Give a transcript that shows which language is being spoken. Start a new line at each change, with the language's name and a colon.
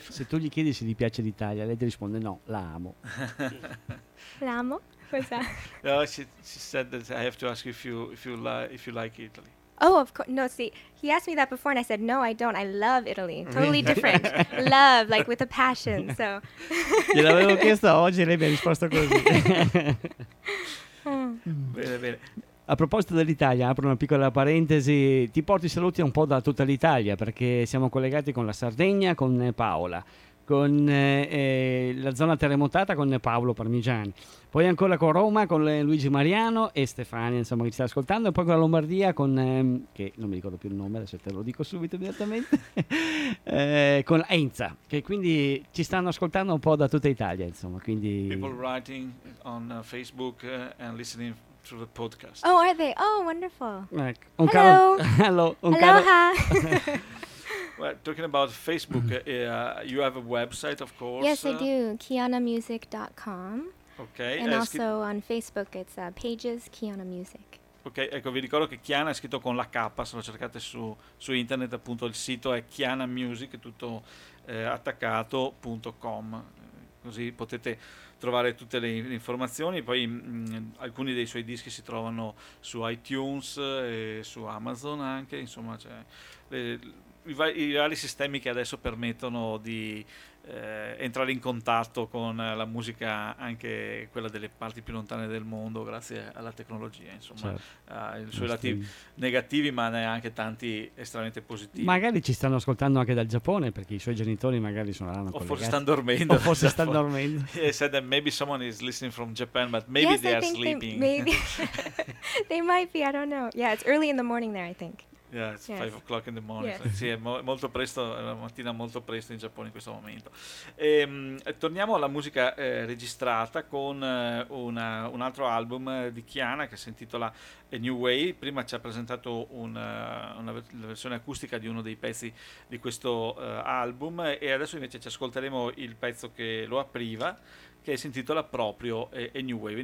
Italian: Se tu gli chiedi se gli piace l'Italia, lei ti risponde no, la amo. La amo?
English: No, she said that I have to ask you if you like Italy. Oh, of course. No, see, he asked me that before, and I said, no, I don't. I love Italy. Totally different. Love, like with a passion. So.
Italian: Gliel'avevo chiesto oggi, lei mi ha risposto così. Bene, bene. A proposito dell'Italia, apro una piccola parentesi, ti porto i saluti un po' da tutta l'Italia, perché siamo collegati con la Sardegna, con Paola, con la zona terremotata, con Paolo Parmigiani, poi ancora con Roma, con Luigi Mariano e Stefania, insomma, che ci sta ascoltando, e poi con la Lombardia, con che non mi ricordo più il nome, adesso te lo dico subito immediatamente, con Enza, che quindi ci stanno ascoltando un po' da tutta Italia, insomma, quindi...
English: People writing on Facebook and listening... through the podcast. Oh, are they? Oh, wonderful. Like, Aloha. Well, talking about Facebook, you have a website, of course. Yes, I do. KianaMusic.com. Okay. And also on Facebook, it's Pages Chiana Music.
Italian: Ok, ecco, vi ricordo che Chiana è scritto con la K, se lo cercate su internet, appunto, il sito è Chiana Music, tutto attaccato.com. Così potete trovare tutte le informazioni, poi alcuni dei suoi dischi si trovano su iTunes e su Amazon anche, insomma, cioè, i vari sistemi che adesso permettono di entrare in contatto con la musica, anche quella delle parti più lontane del mondo, grazie alla tecnologia, insomma, certo. I suoi lati negativi, ma ne ha anche tanti estremamente positivi. Magari ci stanno ascoltando anche dal Giappone, perché i suoi genitori magari sono collegati. O forse stanno dormendo.
English: He said that maybe someone is listening from Japan, but maybe yes, they I are think sleeping. Maybe they might be, I don't know. Yeah, it's early in the morning there, I think. Yeah, it's 5 o'clock in the morning. Yes.
Italian: Sì, è molto presto, è una mattina molto presto in Giappone in questo momento. E, torniamo alla musica registrata con un altro album di Chiana che si intitola A New Way. Prima ci ha presentato una versione acustica di uno dei pezzi di questo album e adesso invece ci ascolteremo il pezzo che lo apriva, che si intitola proprio A New Way.